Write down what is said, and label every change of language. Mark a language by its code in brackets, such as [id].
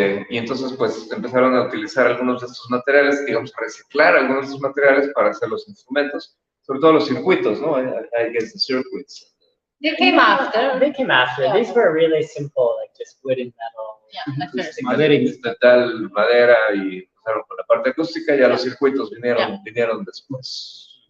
[es] Y entonces pues empezaron a utilizar algunos de estos materiales, digamos, reciclar algunos de estos materiales para hacer los instrumentos, sobre todo los circuitos, ¿no? [en] I guess the circuits. They came after. They came after. Yeah. These were really simple, like just wood and metal. Yeah, that's [es] Metal, madera y empezaron con la parte acústica, ya los circuitos vinieron después.